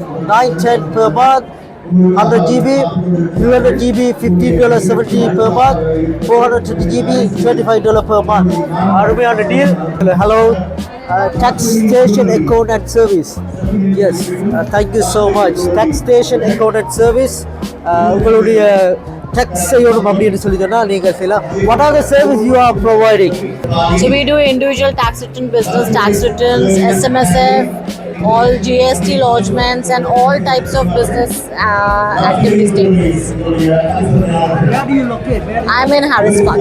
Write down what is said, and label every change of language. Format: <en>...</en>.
<en>910 per month. 100 GB, 200 GB, $15.70 per month. 420 GB, $25 per month.</en> <ta>அருமையான deal.</ta> <en>Hello, tax station account and service. Yes, thank you so much. Tax station account and service.</en> <ta>உங்களுடைய tax செய்யணும் அப்படின்னு சொல்லி சொன்னால் நீங்கள் செய்யலாம்.</ta> <en>What are the service you are providing? So we do individual tax return, business tax returns, SMSF, all GST lodgements and all types of business activity statements. Where do you locate? I'm in Harris Park.</en>